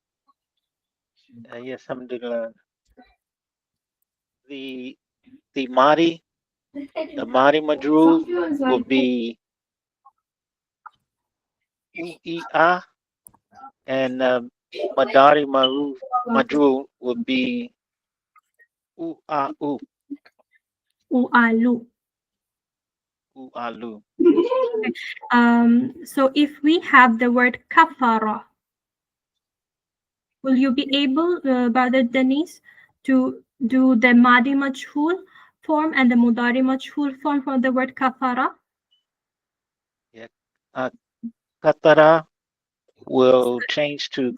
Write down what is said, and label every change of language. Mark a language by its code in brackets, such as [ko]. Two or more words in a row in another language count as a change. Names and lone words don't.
[en] Yes, alhamdulillah. The [ar] ماضي مجهول [en] will be U'i'a, and [ar] مضارع مجهول [en] will be U'a'u. U'alu. U'alu. So if we have the word kafara, will you be able, Brother Denise, to do the [ar] ماضي مجهول [en] form and the [ar] مضارع مجهول [en] form for the word kafara? Yeah. Katara will change to